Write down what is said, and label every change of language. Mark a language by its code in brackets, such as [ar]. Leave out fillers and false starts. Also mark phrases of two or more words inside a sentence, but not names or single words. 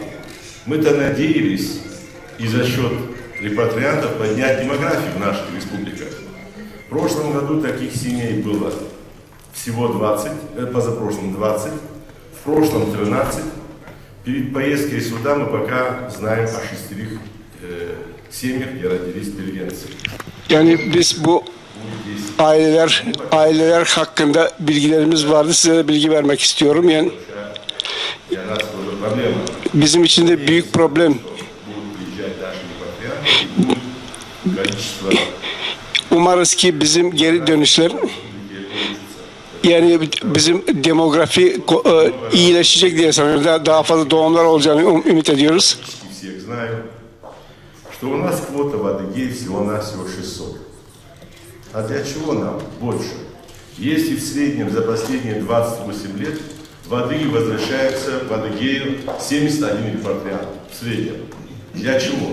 [ru] Мы-то надеялись и за счет репатриантов поднять демографию в наших республиках. В прошлом году таких семей было всего 20, позапрошлом 20, в прошлом 13. Перед поездкой сюда мы пока знаем о 6 семьях, где родились бельгийцы. [tr] Yani biz bu aileler hakkında bilgilerimiz vardı. Size de bilgi vermek istiyorum. Yani bizim için de büyük problem. Umarız ki bizim geri dönüşler, yani bizim demografi iyileşecek diye sanıyorum. Daha fazla doğumlar olacağını ümit ediyoruz. [ru] Что у нас квота в Адыгее всего-навсего 600. А для чего нам больше? Если в среднем за последние 28 лет в Адыгею возвращается в Адыгею 71 репатриант. В среднем. Для чего?